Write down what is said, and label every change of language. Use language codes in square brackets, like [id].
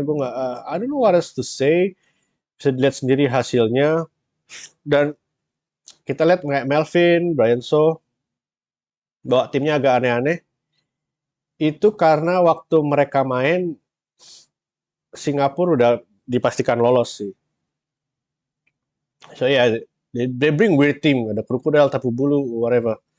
[id] Gue nggak, [en] I don't know what else to say. [id] Bisa dilihat sendiri hasilnya dan kita lihat kayak Melvin, Brian Shaw bawa timnya agak aneh-aneh. Itu karena waktu mereka main Singapura udah dipastikan lolos sih. [en] So yeah, they bring weird team, ada Crocodile, Tapu Bulu, whatever.